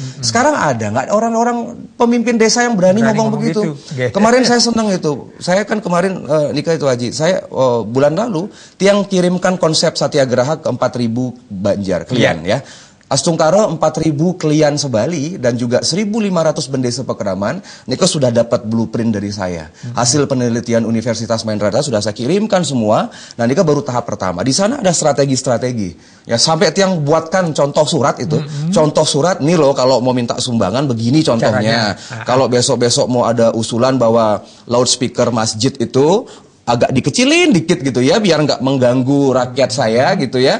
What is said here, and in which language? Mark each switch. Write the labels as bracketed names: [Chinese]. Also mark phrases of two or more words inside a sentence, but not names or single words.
[Indonesian] Sekarang ada nggak orang-orang pemimpin desa yang berani ngomong begitu? Kemarin saya senang itu. Saya kan kemarin nikah itu Haji. Saya bulan lalu Tiang kirimkan konsep Satyagraha ke 4.000 Banjar klien ya. Astungkara 4.000 klien sebali dan juga 1.500 bendesa pekeraman. Niko sudah dapat blueprint dari saya. Hasil penelitian Universitas Mahendra Data sudah saya kirimkan semua. Nah Niko baru tahap pertama. Di sana ada strategi-strategi. Ya sampai Tiang buatkan contoh surat itu. Contoh surat nih loh kalau mau minta sumbangan begini contohnya. Kalau besok-besok mau ada usulan bahwa loudspeaker masjid itu agak dikecilin dikit gitu ya, biar nggak mengganggu rakyat saya gitu ya.